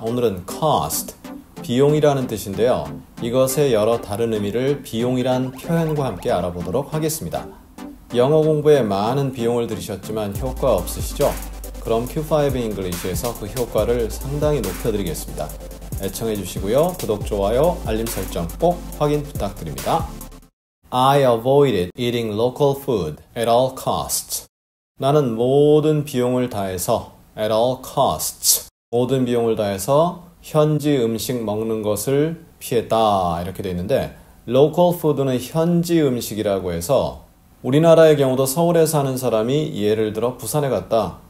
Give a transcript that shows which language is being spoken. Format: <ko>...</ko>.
<ko>오늘은 cost, 비용이라는 뜻인데요. 이것의 여러 다른 의미를 비용이란 표현과 함께 알아보도록 하겠습니다. 영어 공부에 많은 비용을 들이셨지만 효과 없으시죠? 그럼 Q5 English에서 그 효과를 상당히 높여드리겠습니다. 애청해 주시고요. 구독, 좋아요, 알림 설정 꼭 확인 부탁드립니다.</ko> <en>I avoided eating local food at all costs.</en> <ko>나는 모든 비용을 다해서</ko> <en>at all costs,</en> <ko>모든 비용을 다해서 현지 음식 먹는 것을 피했다 이렇게 되어 있는데</ko> <en>local food</en> <ko>는 현지 음식이라고 해서 우리나라의 경우도 서울에 사는 사람이 예를 들어 부산에 갔다.</ko>